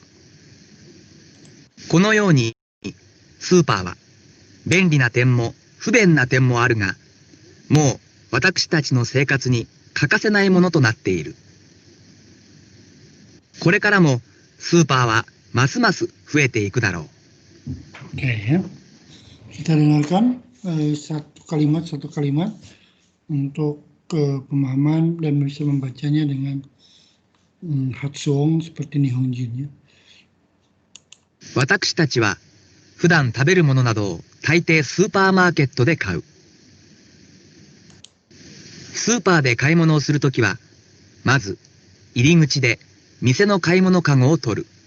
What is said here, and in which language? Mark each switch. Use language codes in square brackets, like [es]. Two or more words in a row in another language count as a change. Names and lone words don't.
[ja] このように、スーパーは便利な点も不便な点もあるが、もう私たちの生活に欠かせないものとなっている。これからもスーパーはますます増えていくだろう。 [id] Oke ya, kita dengarkan satu kalimat untuk pemahaman dan bisa membacanya dengan Hatsuong seperti Nihonjin ya. [ja] 私たちは普段食べるものなどを大抵スーパーマーケットで買う。スーパーで買い物をするときは、まず入り口で店の買い物かごを取る。